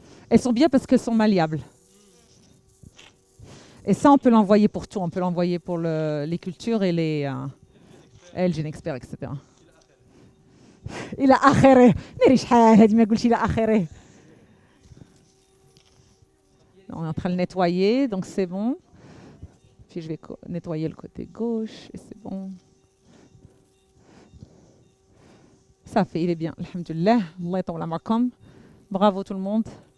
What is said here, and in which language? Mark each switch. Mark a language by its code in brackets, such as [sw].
[fr] Elles sont bien parce qu'elles sont malléables. Et ça, on peut l'envoyer pour tout. On peut l'envoyer pour les cultures et les gene expert, etc. [ar] إلى آخره. ناري شحال هذه ما قلتي إلى آخره. [fr] On est en train de le nettoyer, donc c'est bon. Puis je vais nettoyer le côté gauche et c'est bon. Ça fait, il est bien. Alhamdulillah. [ar] Allah yatawla markom. [fr] Bravo tout le monde.